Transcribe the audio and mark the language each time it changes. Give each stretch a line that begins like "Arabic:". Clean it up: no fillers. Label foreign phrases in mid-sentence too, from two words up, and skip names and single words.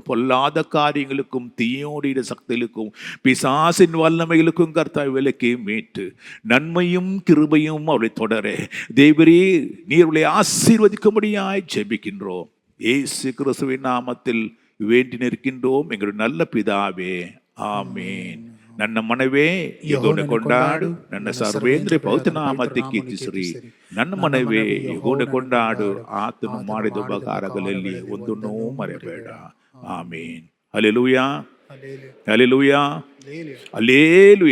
Tamil: பொல்லாத காரியங்களுக்கும் தீயோடைய சக்திகளுக்கும் பிசாசின் வல்லமைகளுக்கும் கர்த்தாவை விலக்கி மீட்டு நன்மையும் கிருபையும் அவளை தொடர தேவரே நீருடைய ஆசீர்வதிக்கும்படியாய் ஜெபிக்கின்றோம். இயேசு கிறிஸ்துவின் நாமத்தில் வேண்டி நிற்கின்றோம் எங்களுடைய நல்ல பிதாவே, ஆமீன்.
Kannada: ನನ್ನ ಮನವೇ ಯೆಹೋವನ ಕೊಂಡಾಡು, ನನ್ನ ಸರ್ವೇಂದ್ರ ಪವಿತ್ರ ನಾಮಕ್ಕೆ ಕೀರ್ತಿಸಿರಿ. ನನ್ನ ಮನವೇ ಯೆಹೋವನ ಕೊಂಡಾಡು, ಆತನು ಮಾಡಿದ ಉಪಕಾರಗಳಲ್ಲಿ ಒಂದನ್ನೂ ಮರೆಯಬೇಡ. ಆಮೀನ್. ಹಲ್ಲೆಲೂಯಾ, ಹಲ್ಲೆಲೂಯಾ, ಹಲ್ಲೆಲೂಯಾ.